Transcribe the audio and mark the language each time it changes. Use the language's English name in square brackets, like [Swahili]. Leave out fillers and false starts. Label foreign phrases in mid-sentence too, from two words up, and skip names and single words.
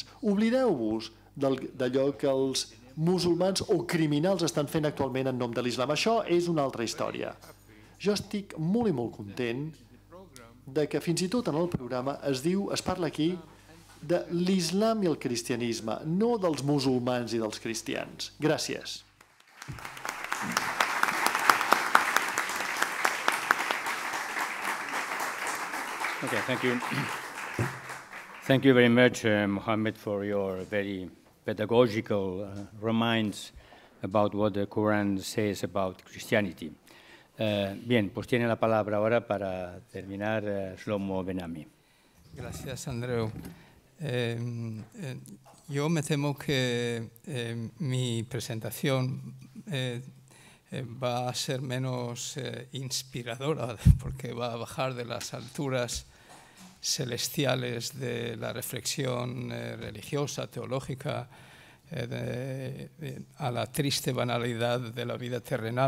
[Catalan] Oblideu-vos d'allò que els musulmans o criminals estan fent actualment en nom de l'islam. Això és una altra història. Jo estic molt i molt content de que fins i tot en el programa es parla aquí de l'islam i el cristianisme, no dels musulmans i dels cristians. Gràcies. [English] Okay, thank you. Thank you very much, Mohammed, for your very pedagogical reminds about what the Quran says about Christianity. [Spanish] Bien, pues tiene la palabra ahora para terminar Shlomo Ben-Ami. Gracias, Andreu. Yo me temo que mi presentación va a ser menos inspiradora porque va a bajar de las alturas celestiales de la reflexión religiosa, teológica, a la triste banalidad de la vida terrenal.